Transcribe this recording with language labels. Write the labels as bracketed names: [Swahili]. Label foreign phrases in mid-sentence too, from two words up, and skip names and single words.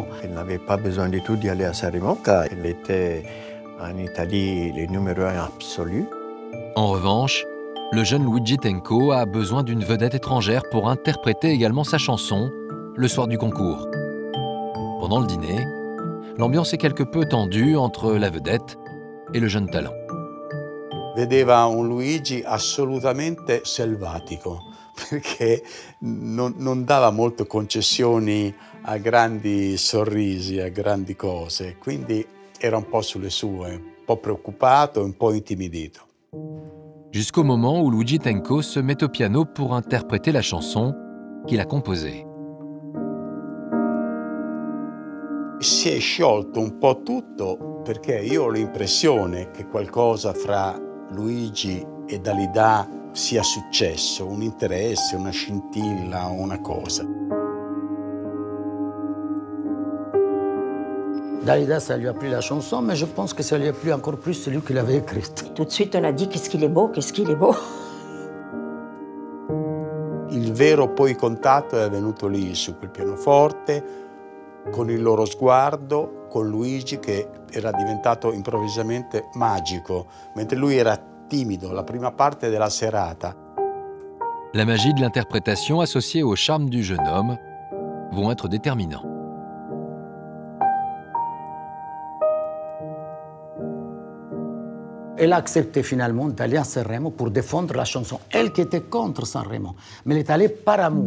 [French] Elle n'avait pas besoin du tout d'y aller à Sanremo car elle était en Italie le numéro 1 absolu. En revanche, le jeune Luigi Tenco a besoin d'une vedette étrangère pour interpréter également sa chanson le soir du concours. Pendant le dîner, l'ambiance est quelque peu tendue entre la vedette et le jeune talent. [Italian] Vedeva un Luigi assolutamente selvatico, perché non dava molto concessioni a grandi sorrisi, a grandi cose, quindi era un po' sulle sue, un po' preoccupato, un po' intimidito. [French] Jusqu'au moment où Luigi Tenco se met au piano pour interpréter la chanson qu'il a composée. [Italian] Si è sciolto un po' tutto perché io ho l'impressione che qualcosa fra Luigi e Dalida sia successo, un interesse, una scintilla, una cosa. [French] Dalida, ça lui a plu la chanson, mais je pense que ça lui a plu encore plus celui qui l'avait écrite. Tout de suite, on a dit qu'est-ce qu'il est beau, qu'est-ce qu'il est beau. [Italian] Il vero poi contatto è avvenuto lì, su quel pianoforte, con il loro sguardo, con Luigi che era diventato improvvisamente magico, mentre lui era timido la prima parte della serata. [French] La magie de l'interprétation associée au charme du jeune homme vont être déterminants. Elle a accepté finalement d'aller à Sanremo pour défendre la chanson. Elle qui était contre Sanremo, mais elle est allée par amour.